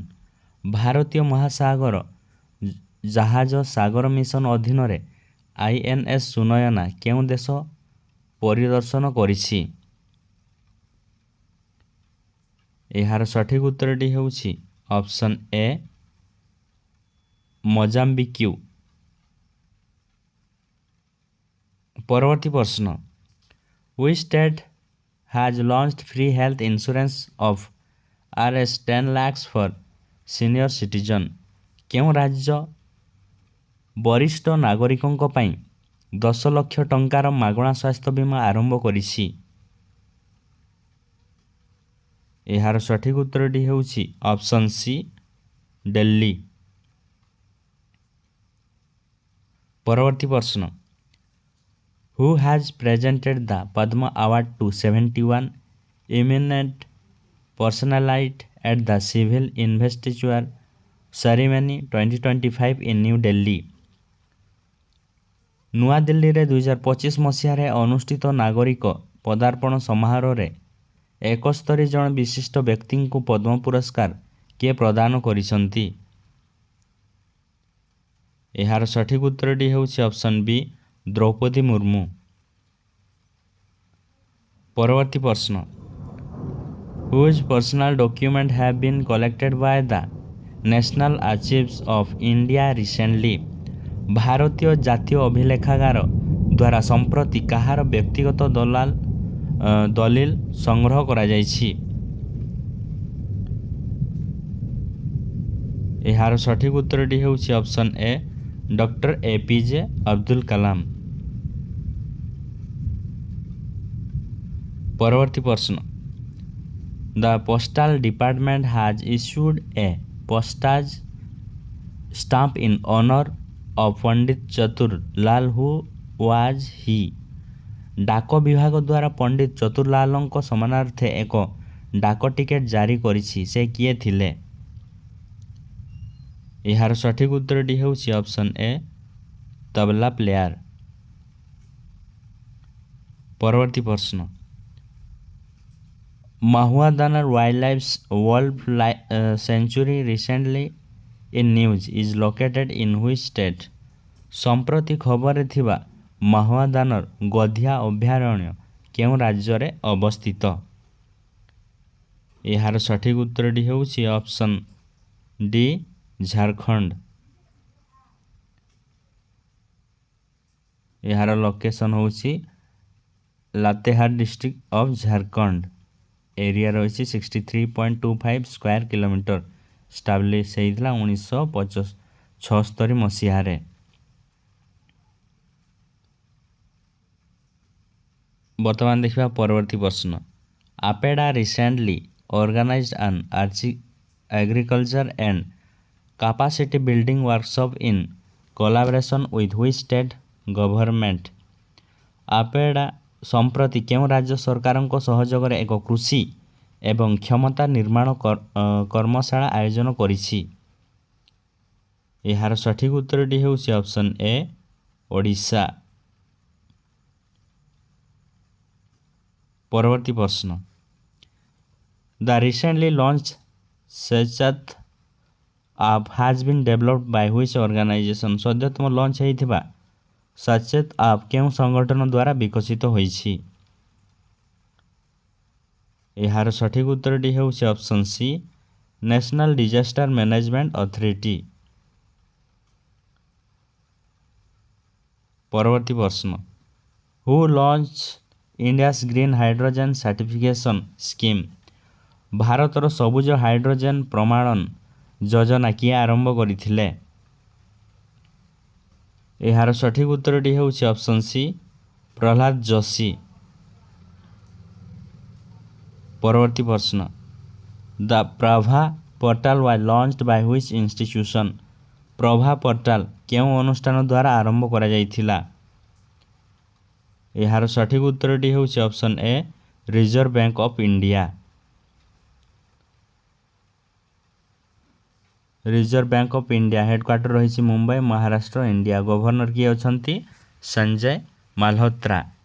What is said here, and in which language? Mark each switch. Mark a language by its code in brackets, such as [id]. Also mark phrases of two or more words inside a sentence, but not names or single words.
[or] ଭାରତୀୟ ମହାସାଗର ଜାହାଜ ସାଗର ମିଶନ ଅଧୀନରେ INS ସୁନୟନା କେଉଁ ଦେଶ ପରିଦର୍ଶନ କରିଛି? ଏହାର ସଠିକ୍ ଉତ୍ତରଟି ହେଉଛି [en] option A [or] ମୋଜାମ୍ବିକ୍। ପରବର୍ତ୍ତୀ ପ୍ରଶ୍ନ, [en] Which state has launched free health insurance of Rs 10 lakhs for senior citizen? [or] କେଉଁ ରାଜ୍ୟ ବରିଷ୍ଠ ନାଗରିକଙ୍କ ପାଇଁ 10 ଲକ୍ଷ ଟଙ୍କାର ମାଗଣା ସ୍ୱାସ୍ଥ୍ୟ ବୀମା ଆରମ୍ଭ କରିଛି? ଏହାର ସଠିକ୍ ଉତ୍ତରଟି ହେଉଛି [en] option C [or] ଦିଲ୍ଲୀ। ପରବର୍ତ୍ତୀ ପ୍ରଶ୍ନ, [en] Who has presented the Padma Award to 71 eminent personalities at the Civil Investiture Ceremony 2025 in New Delhi? [or] ନୂଆଦିଲ୍ଲୀରେ 2025 ମସିହାରେ ଅନୁଷ୍ଠିତ ନାଗରିକ ପଦାର୍ପଣ ସମାରୋହରେ 71 ଜଣ ବିଶିଷ୍ଟ ବ୍ୟକ୍ତିଙ୍କୁ ପଦ୍ମ ପୁରସ୍କାର କିଏ ପ୍ରଦାନ କରିଛନ୍ତି? ଏହାର ସଠିକ୍ ଉତ୍ତରଟି ହେଉଛି [en] option B [or] ଦ୍ରୌପଦୀ ମୁର୍ମୁ। ପରବର୍ତ୍ତୀ ପ୍ରଶ୍ନ, [en] Whose personal document have been collected by the National Archives of India recently? [or] ଭାରତୀୟ ଜାତୀୟ ଅଭିଲେଖାଗାର ଦ୍ୱାରା ସମ୍ପ୍ରତି କାହାର ବ୍ୟକ୍ତିଗତ ଦଲିଲ ସଂଗ୍ରହ କରାଯାଇଛି? ଏହାର ସଠିକ୍ ଉତ୍ତରଟି ହେଉଛି [en] option A [or] ଡକ୍ଟର APJ ଅବଦୁଲ କାଲାମ। ପରବର୍ତ୍ତୀ ପ୍ରଶ୍ନ, [en] The Postal Department has issued a postage stamp in honor of Pandit Chaturlal. Who was he? [or] ଡାକ ବିଭାଗ ଦ୍ୱାରା ପଣ୍ଡିତ ଚତୁରଲାଲଙ୍କ ସମ୍ମାନାର୍ଥେ ଏକ ଡାକ ଟିକେଟ୍ ଜାରି କରିଛି। ସେ କିଏ ଥିଲେ? ଏହାର ସଠିକ୍ ଉତ୍ତରଟି ହେଉଛି [en] option A tabla player. [or] ପରବର୍ତ୍ତୀ ପ୍ରଶ୍ନ, [en] Mahuadana Wildlife Sanctuary recently in news is located in which state? [or] ସମ୍ପ୍ରତି ଖବରରେ ଥିବା ମାହୁଆଦାନର ଗଧିଆ ଅଭୟାରଣ୍ୟ କେଉଁ ରାଜ୍ୟରେ ଅବସ୍ଥିତ? ଏହାର ସଠିକ୍ ଉତ୍ତରଟି ହେଉଛି [en] option D [or] ଝାଡ଼ଖଣ୍ଡ। ଏହାର ଲୋକେସନ୍ ହେଉଛି [en] Latehar district of Jharkhand. [or] ଏରିଆ ରହିଛି 63.25 [en] square kilometre. [or] ଷ୍ଟାବ୍ଲିଶ୍ ହେଇଥିଲା 1976 ମସିହାରେ। ବର୍ତ୍ତମାନ ଦେଖିବା ପରବର୍ତ୍ତୀ ପ୍ରଶ୍ନ, [en] APEDA recently organized an agriculture and capacity building workshop in collaboration with which state government? [or] APEDA ସମ୍ପ୍ରତି କେଉଁ ରାଜ୍ୟ ସରକାରଙ୍କ ସହଯୋଗରେ ଏକ କୃଷି ଏବଂ କ୍ଷମତା ନିର୍ମାଣ କର୍ମଶାଳା ଆୟୋଜନ କରିଛି? ଏହାର ସଠିକ୍ ଉତ୍ତରଟି ହେଉଛି [en] option A [or] ଓଡ଼ିଶା। ପରବର୍ତ୍ତୀ ପ୍ରଶ୍ନ, [en] The recently launched Sachet app has been developed by which organization? [or] ସଦ୍ୟତମ ଲଞ୍ଚ ହୋଇଥିବା ସାଚେତ୍ ଆପ୍ କେଉଁ ସଂଗଠନ ଦ୍ୱାରା ବିକଶିତ ହୋଇଛି? ଏହାର ସଠିକ୍ ଉତ୍ତରଟି ହେଉଛି [en] option C [or] ନ୍ୟାସନାଲ୍ ଡିଜାଷ୍ଟର ମ୍ୟାନେଜମେଣ୍ଟ ଅଥରିଟି। ପରବର୍ତ୍ତୀ ପ୍ରଶ୍ନ, [en] Who launched India's Green Hydrogen Certification Scheme? [or] ଭାରତର ସବୁଜ ହାଇଡ୍ରୋଜେନ୍ ପ୍ରମାଣନ ଯୋଜନା କିଏ ଆରମ୍ଭ କରିଥିଲେ? ଏହାର ସଠିକ୍ ଉତ୍ତରଟି ହେଉଛି [en] option C [or] ପ୍ରହ୍ଲାଦ ଯୋଶୀ। ପରବର୍ତ୍ତୀ ପ୍ରଶ୍ନ, [en] The Prabha portal was launched by which institution? [or] ପ୍ରଭା ପୋର୍ଟାଲ କେଉଁ ଅନୁଷ୍ଠାନ ଦ୍ୱାରା ଆରମ୍ଭ କରାଯାଇଥିଲା? ଯାର ସଠିକ୍ ଉତ୍ତରଟି ହେଉଛି [en] option A Reserve Bank of India. [or] ରିଜର୍ଭ ବ୍ୟାଙ୍କ ଅଫ୍ ଇଣ୍ଡିଆ ହେଡକ୍ୱାର୍ଟର ରହି ମୁମ୍ବାଇ ମହାରାଷ୍ଟ୍ର ଇଣ୍ଡିଆ। ଗଭର୍ଣ୍ଣର କିଏ ଅଛନ୍ତି ସଞ୍ଜୟ ମାଲହୋତ୍ରା।